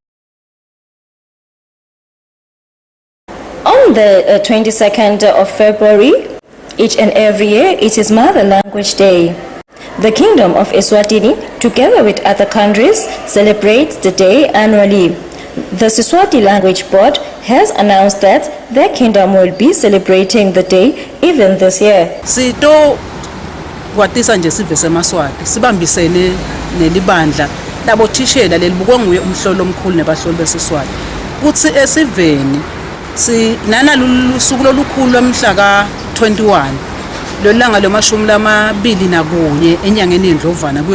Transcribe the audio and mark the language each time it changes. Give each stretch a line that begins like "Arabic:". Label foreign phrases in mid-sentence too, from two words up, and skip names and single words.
English: On the 22nd of February, each and every year, it is Mother Language Day. The Kingdom of Eswatini, together with other countries, celebrates the day annually. The Siswati Language Board has announced that their kingdom will be celebrating the day even this year.
Swati: Sito kwatisa nje sive semaswati sibambisene nelibandla labothishela lelibukwa nguye umhlolo omkhulu nebahloli besiswati kuthi esiveni sinana lusuku lolukhulu lomhla ka 21 lo langa lo-21 enyangeni yeNdlovana kuye